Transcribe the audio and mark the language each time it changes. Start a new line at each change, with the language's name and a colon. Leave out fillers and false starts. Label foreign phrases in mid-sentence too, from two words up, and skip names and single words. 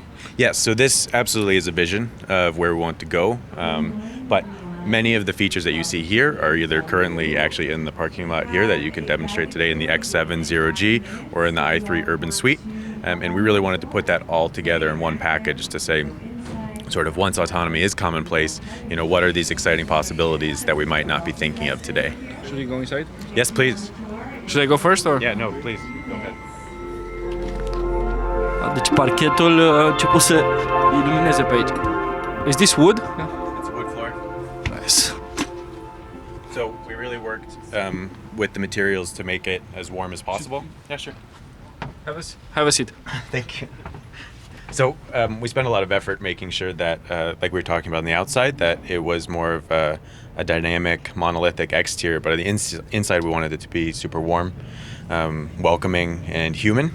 English: Yes, so this absolutely is a vision of where we want to go, but many of the features that you see here are either currently actually in the parking lot here that you can demonstrate today in the X7 0G or in the i3 Urban Suite, and we really wanted to put that all together in one package to say, sort of once autonomy is commonplace, what are these exciting possibilities that we might not be thinking of today? Should we go inside? Yes, please. Should I go first or? Yeah, no, please. Go ahead.
Romanian: Deci parchetul a început să ilumineze pe aici.
English: Is this wood? It's a wood floor. Nice. So we really worked with the materials to make it as warm as possible. Yeah, sure. Have a seat. Thank you. So we spent a lot of effort making sure that, like we were talking about on the outside, that it was more of a dynamic, monolithic exterior, but on the inside we wanted it to be super warm, welcoming, and human.